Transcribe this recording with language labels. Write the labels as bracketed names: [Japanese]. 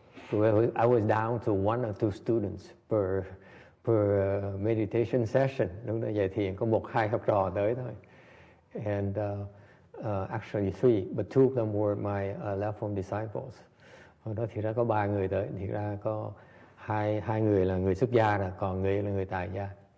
[English] So I was down to 1 or 2 students per meditation session. [Vietnamese] Lúc đó dạy thiền có 1-2 học trò tới thôi. [English] And actually 3, but 2 of them were my left-home disciples. [Vietnamese] Hồi đó thì ra có 3 người tới, thì ra có hai người là người xuất gia rồi, còn người là người tại gia.